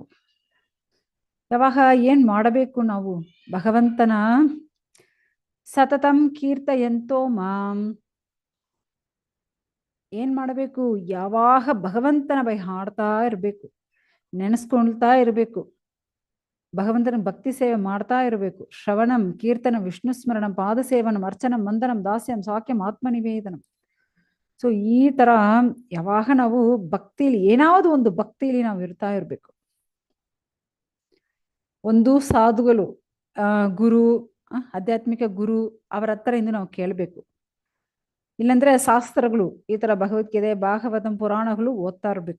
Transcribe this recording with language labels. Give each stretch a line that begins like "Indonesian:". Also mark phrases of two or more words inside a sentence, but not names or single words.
Kannada: ಯಾವಾಗ ಏನ್ ಮಾಡಬೇಕು ನಾವು, ಭಗವಂತನ
Sanskrit: ಸತತಂ ಕೀರ್ತಯಂತೋ ಮಾಂ,
Kannada: ಏನ್ ಮಾಡಬೇಕು, ಯಾವಾಗ ಭಗವಂತನ ಬೈ ಹಾಡ್ತಾ ಇರಬೇಕು, ನೆನೆಸ್ಕೊಳ್ತಾ ಇರಬೇಕು, ಭಗವಂತನ ಭಕ್ತಿ ಸೇವೆ ಮಾಡ್ತಾ ಇರಬೇಕು.
Sanskrit: ಶ್ರವಣಂ ಕೀರ್ತನ ವಿಷ್ಣು ಸ್ಮರಣಂ ಪಾದ ಸೇವನಂ ಅರ್ಚನಂ ವಂದನಂ ದಾಸ್ಯಂ ಸಾಕ್ಯಂ ಆತ್ಮನಿವೇದನಂ.
Kannada: ಸೊ ಈ ತರ ಯಾವಾಗ ನಾವು ಭಕ್ತಿಲಿ ಏನಾವುದು ಒಂದು ಭಕ್ತಿಲಿ ನಾವು ಇರ್ತಾ ಇರ್ಬೇಕು. ಒಂದು ಸಾಧುಗಳು, ಗುರು, ಆಧ್ಯಾತ್ಮಿಕ ಗುರು ಅವರ ಹತ್ರ ಇಂದು ನಾವು ಕೇಳಬೇಕು. ಇಲ್ಲಂದ್ರೆ ಶಾಸ್ತ್ರಗಳು, ಈ ತರ ಭಗವದ್ಗೀತೆ, ಭಾಗವತಂ, ಪುರಾಣಗಳು ಓದ್ತಾ ಇರ್ಬೇಕು.